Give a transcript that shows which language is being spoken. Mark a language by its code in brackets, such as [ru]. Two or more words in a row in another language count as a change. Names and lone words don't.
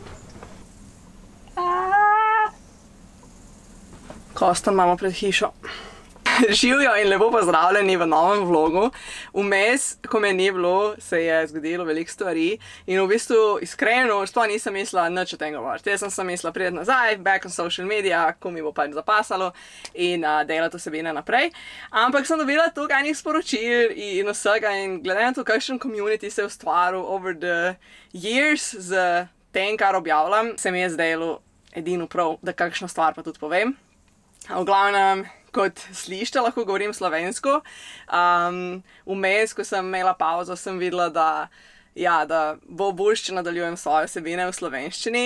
[sl] Kostan imamo pred hišo. Živjo in lepo pozdravljeni v novem vlogu. Vmes, ko me ni bilo, se je zgodilo veliko stvari in v bistvu iskreno sploh nisem mislila nič o tem govoriti. Jaz sem mislila priti nazaj, [en] back on social media, [sl] ko mi bo pač zapasalo in delati vsebine naprej. Ampak sem dobila toliko enih sporočil in vsega in glede na to, kakšen community se je ustvaril [en] over the years [sl] z tem, kar objavljam, se mi je zdelo edino prav, da kakšno stvar pa tudi povem. V glavnem, kot slište, lahko govorim slovensko. Vmes, ko sem imela pauzo, sem videla, da bo boljše, če nadaljujem svoje vsebine v slovenščini.